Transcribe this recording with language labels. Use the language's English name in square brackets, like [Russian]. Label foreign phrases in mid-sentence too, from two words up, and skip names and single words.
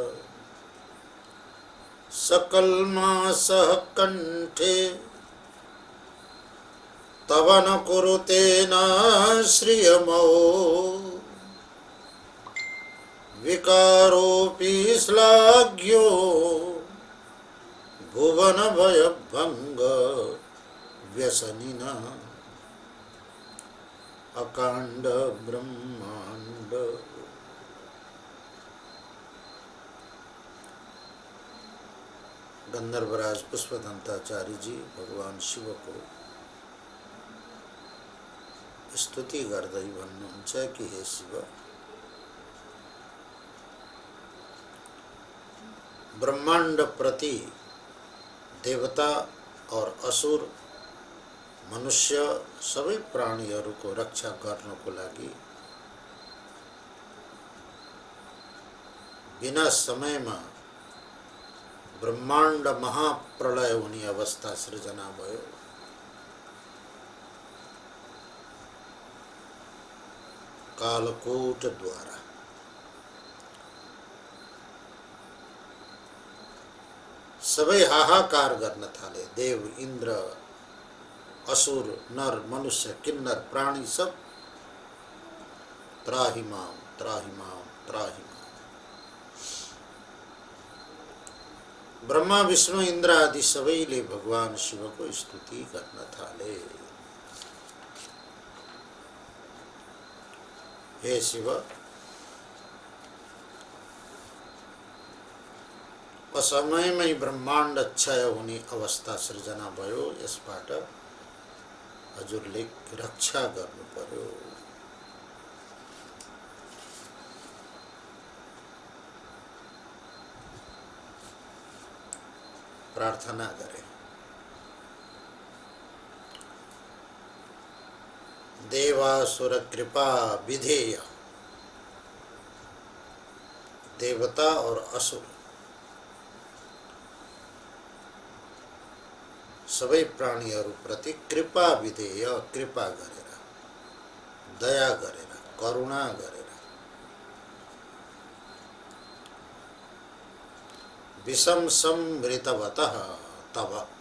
[Sanskrit] सकलमासः कंठे तव न कुरुते नाश्रियमहो विकारोऽपि श्लाघ्यो भुवन भयभंग व्यसनिना। [Nepali] अकांड ब्रह्मांड गंधर्वराज पुष्पदंताचार्य जी भगवान शिव को स्तुति गर्दै भन्नुहुन्छ कि हे शिव, ब्रह्मांड प्रति देवता और असुर मनुष्य सबै प्राणीहरूको रक्षा गर्नको लागि बिना समयमा ब्रह्माण्ड महाप्रलय हुने अवस्था सृजना भयो। कालकोटद्वारा सबै हाहाकार गर्न थाले। देव, इन्द्र, असुर, नर, मनुष्य, किन्नर, प्राणी सब [Sanskrit] त्राहि माम, त्राहि माम, त्राहि माम। [Nepali] ब्रह्मा, विष्णु, इन्द्र आदि सबैले भगवान शिवको स्तुति गर्न थाले। हे शिव, असमयमै ब्रह्माण्ड क्षय हुने अवस्था सृजना भयो। यसबाट हजुरले रक्षा गर्नु पर्यो। प्रार्थना गरे। [Sanskrit] देवासुर कृपा विधेय, [Nepali] देवता और असुर सबै प्राणीहरूप्रति कृपा विधेय, कृपा गरेर, दया गरेर, करुणा गरेर [Sanskrit] विषम संवृतवतः तब